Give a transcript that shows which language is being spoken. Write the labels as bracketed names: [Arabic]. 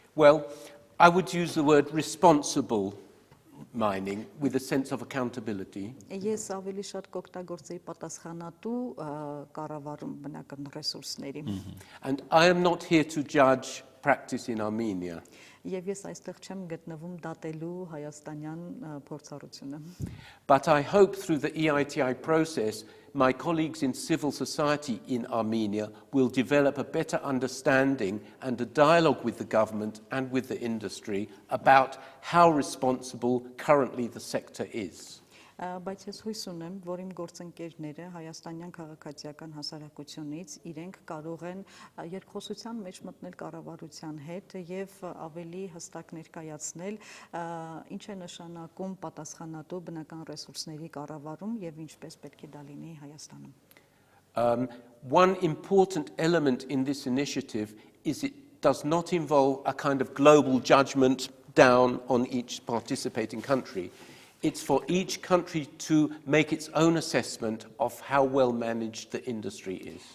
[English] Well, I would use the word responsible mining with a sense of accountability. [Armenian] Ես ավելի շատ կօգտագործեի պատասխանատու կառավարում բնական ռեսուրսների։ [English] And I am not here to judge practice in Armenia. [Armenian] Եվ ես այստեղ չեմ գտնվում դատելու հայաստանյան փորձառությունը։ [English] But I hope through the EITI process, my colleagues in civil society in Armenia will develop a better understanding and a dialogue with the government and with the industry about how responsible currently the sector is. [Armenian] Բայց ես հույս ունեմ, որ իմ գործընկերները հայաստանյան քաղաքացիական հասարակությունից իրենք կարող են երկխոսության մեջ մտնել կառավարության հետ եւ ավելի հստակ ներկայացնել ինչ է նշանակում պատասխանատու բնական ռեսուրսների կառավարում եւ ինչպես պետք է դա լինի Հայաստանում։ [English] one important element in this initiative is it does not involve a kind of global judgment down on each participating country. It's for each country to make its own assessment of how well managed the industry is.